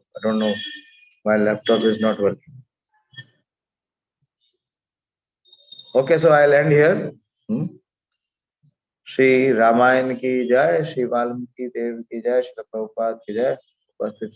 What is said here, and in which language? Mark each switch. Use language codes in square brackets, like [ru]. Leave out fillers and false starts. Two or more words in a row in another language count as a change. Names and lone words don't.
[en] I don't know why laptop is not working. Okay, so I'll end here. [hi] श्री रामायण की जय, श्री वाल्मीकि देव की जय, श्री प्रभुपाद की जय. उपस्थित